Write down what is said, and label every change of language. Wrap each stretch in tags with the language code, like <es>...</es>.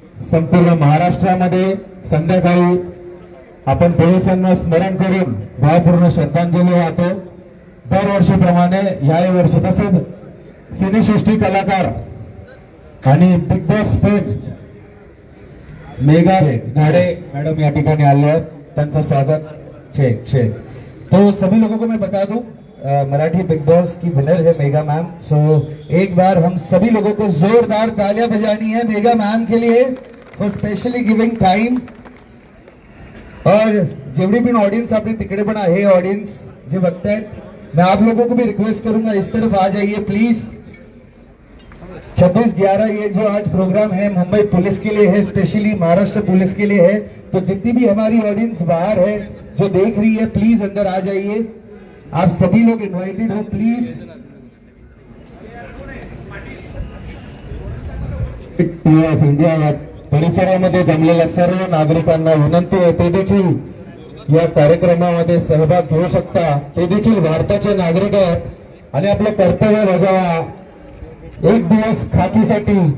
<mr>संपूर्ण महाराष्ट्रामध्ये संध्याकाळी आपण पोलिसांना स्मरण करून भावपूर्ण श्रद्धांजली वाहतो। दरवर्षीप्रमाणे याही वर्षी तसेच सिनेसृष्टी कलाकार आणि big boss fame Megha घाड़े madam या ठिकाणी आले आहेत, त्यांचं स्वागत।</mr> <hi>छे तो सभी लोगों को मैं बता दूं, मराठी बिग बॉस की विनर है मेघा मैम। सो एक बार हम सभी लोगों को जोरदार तालियां बजानी है मेघा मैम के लिए</hi> <en>For specially giving time.</en> <hi>और</hi> <mr>जेवढी पण ऑडियंस आपली तिकडे पण आहे, ऑडियंस जे बघतायत,</mr> <hi>मैं आप लोगों को भी रिक्वेस्ट करूंगा इस तरफ आ जाइए प्लीज। 26/11 ये जो आज प्रोग्राम है मुंबई पुलिस के लिए है, स्पेशली महाराष्ट्र पुलिस के लिए है। तो जितनी भी हमारी ऑडियंस बाहर है जो देख रही है, प्लीज अंदर आ जाइए। आप सभी लोग इन्वाइटेड हो प्लीज।</hi> <mr>ऑफ इंडिया परिसरामध्ये जमलेल्या सर्व नागरिकांना विनंती आहे, ते देखील या कार्यक्रमामध्ये सहभाग घेऊ शकता। ते देखील भारताचे नागरिक आहेत आणि आपलं कर्तव्य बजावा। एक दिवस खाकीसाठी</mr>